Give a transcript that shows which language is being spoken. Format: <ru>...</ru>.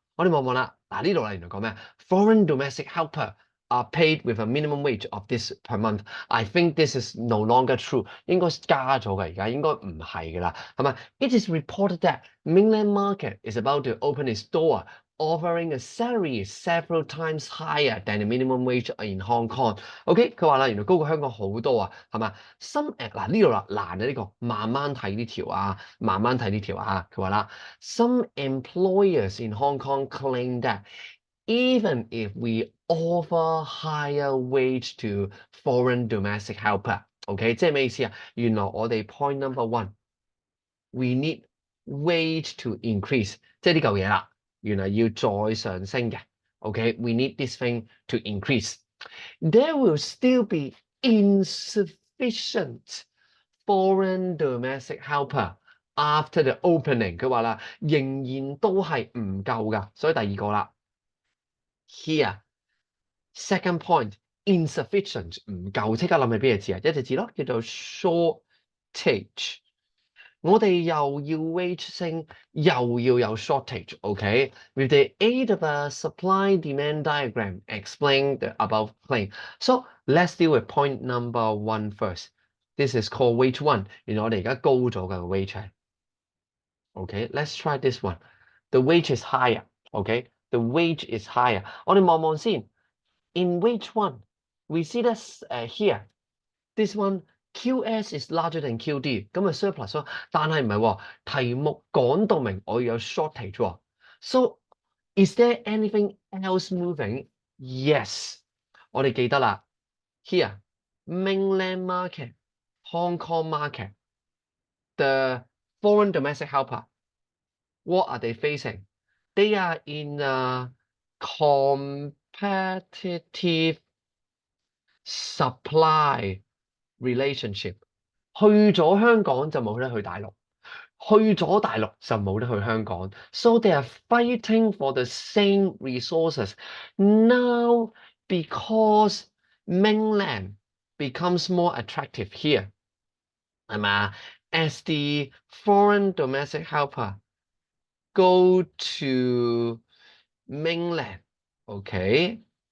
<yue>我哋望望啦，嗱呢度啦，原來講咩</yue> <en>？Foreign domestic helper are paid with a minimum wage of this per month. I think this is no longer true.</en> <yue>應該加咗嘅，而家應該唔係嘅啦，係咪</yue> <en>？It is reported that mainland market is about to open its door, offering a salary several times higher than the minimum wage in Hong Kong.</en> <yue>OK， 佢話啦，原來高過香港好多啊，係嘛？Some 嗱呢度啦，難啊呢個，慢慢睇呢條啊，慢慢睇呢條啊。</yue> <en>佢話啦，Some employers in Hong Kong claim that even if we offer higher wage to foreign domestic helper，OK， 即係咩意思啊？</en> <yue>原來我哋 point number 1，</yue> <en>we need wage to increase，</en> <yue>即係呢嚿嘢啦。原來要再上升嘅</yue> <en>，OK，we need this thing to increase. There will still be insufficient foreign domestic helper after the opening。</en> <yue>佢話啦，仍然都係唔夠㗎，所以第二個啦。</yue> <en>Here, second point,</en> <yue>insufficient 唔夠，即刻諗起邊個字啊？一隻字咯，叫做 shortage。我哋又要 wage 升，又要有 shortage，OK？</yue> <en>With the aid of a supply-demand diagram, explain the above claim. So let's deal with point number 1 first. This is called wage 1。</en> <yue>原來我哋而家高咗嘅 wage 係 OK。</yue> <en>Let's try this one. The wage is higher. OK. The wage is higher.</en> <yue>我哋望望先。</yue> <en>In wage 1, we see that here. This one. QS is larger than QD，</en> <yue>咁咪 surplus 咯。但係唔係喎，題目講到明我要有 shortage 喎。</yue> <en>So is there anything else moving?</en> <yue>Yes， 我哋記得啦。</yue> <en>Here mainland market, Hong Kong market, the foreign domestic helper, what are they facing? They are in a competitive supply relationship。</en> <yue>去咗香港就冇得去大陸，去咗大陸就冇得去香港。</yue> <en>So they are fighting for the same resources. Now, because mainland becomes more attractive here, 係嘛？ As the foreign domestic helper go to mainland, okay?</en>